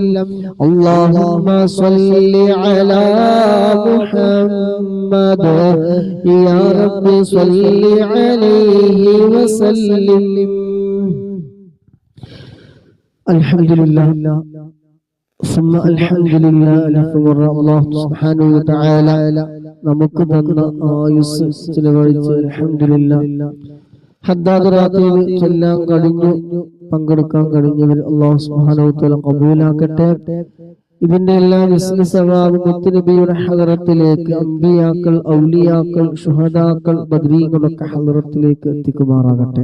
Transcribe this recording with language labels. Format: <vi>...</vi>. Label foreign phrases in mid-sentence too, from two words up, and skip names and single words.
<ar>اللهم صل على محمد يا رب صل عليه وسلم. الحمد لله ثم الحمد لله. ثم الله سبحانه وتعالى</ar> <ml>നമുക്ക് തന്ന ആയുസ് ചിലവഴിച്ച് അൽഹംദുലില്ലാഹ് ഹദ്ദാദ് റാത്തീബ് ചൊല്ലാൻ കഴിഞ്ഞു, പങ്കെടുക്കാൻ കഴിഞ്ഞവർ</ml> <ar>الله سبحانه وتعالى</ar> <ml>ഖബൂലാക്കട്ടെ. ഇതിന്റെ എല്ലാ</ml> <ar>مثل ثواب</ar> <ml>മുത്തുനബിയുടെ ഹദറത്തിലേക്ക്, അമ്പിയാക്കൾ, ഔലിയാക്കൾ, ശുഹദാക്കൾ, ബദ്രീകളൊക്കെ ഹദറത്തിലേക്ക് എത്തിക്കുമാറാകട്ടെ.</ml>